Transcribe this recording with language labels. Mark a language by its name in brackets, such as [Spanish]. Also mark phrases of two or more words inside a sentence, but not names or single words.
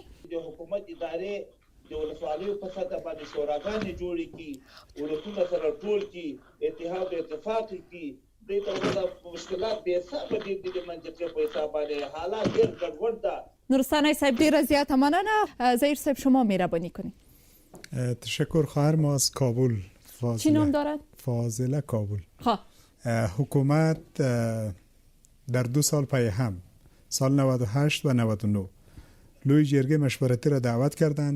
[Pashto] د حکومت ادارې د ولسوالیو په سطح باندې شوراګانې جوړې کړي، ولسونه سره ټول کړي، اتحاد او اتفاق کړي. دې ته وروسته مشکلات بې حسابه ډېر دي د منطقې په حساب باندې، حالات ډېر ګډوډ ده. نورستانی صاحب ډیره زیاته مننه. [Persian] ظهیر صاحب شما مهربانی کنید. تشکر خواهر ما از کابل. چی نام دارد؟ فاضله کابل. خواه حکومت در 2 سال پی هم، سال 98 و 99 لوی جرگه مشورتی را دعوت کردند.